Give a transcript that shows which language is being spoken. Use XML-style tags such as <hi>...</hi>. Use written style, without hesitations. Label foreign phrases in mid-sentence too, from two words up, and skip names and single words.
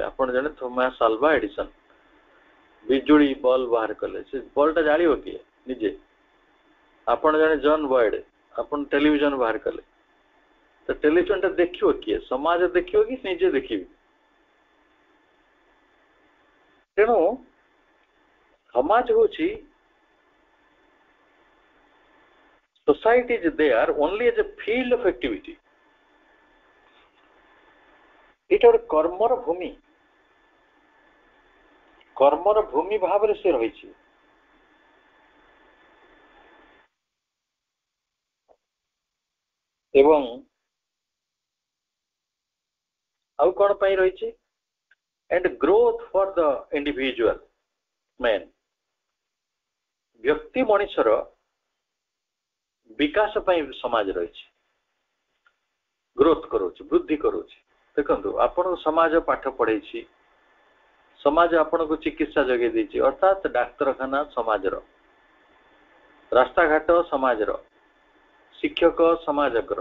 <or>ଆପଣ ଜଣେ ଥୋମାସ ଆଲଭା ଏଡିସନ୍ ବିଜୁଳି ବଲ୍ବ ବାହାର କଲେ, ସେ ବଲ୍ବଟା ଜାଳିବ କିଏ? ନିଜେ। ଆପଣ ଜଣେ ଜନ୍ ବଏଡ, ଆପଣ ଟେଲିଭିଜନ ବାହାର କଲେ, ତ ଟେଲିଭିଜନଟା ଦେଖିବ କିଏ? ସମାଜ ଦେଖିବ କି ନିଜେ ଦେଖିବି? ତେଣୁ ସମାଜ ହଉଛି,</or> <en>society is there only as a field of activity.</en> <or>এটা ଗୋଟେ କର୍ମର ଭୂମି, କର୍ମର ଭୂମି ଭାବରେ ସେ ରହିଛି। ଏବଂ ଆଉ କଣ ପାଇଁ ରହିଛି?</or> <en>and growth for the individual man.</en> <or>ବ୍ୟକ୍ତି ମଣିଷର ବିକାଶ ପାଇଁ ସମାଜ ରହିଛି, ଗ୍ରୋଥ କରୁଛି, ବୃଦ୍ଧି କରୁଛି। ଦେଖନ୍ତୁ, ଆପଣଙ୍କୁ ସମାଜ ପାଠ ପଢେଇଛି, ସମାଜ ଆପଣଙ୍କୁ ଚିକିତ୍ସା ଯୋଗାଇ ଦେଇଛି, ଅର୍ଥାତ୍ ଡାକ୍ତରଖାନା ସମାଜର, ରାସ୍ତାଘାଟ ସମାଜର, ଶିକ୍ଷକ ସମାଜର।</or>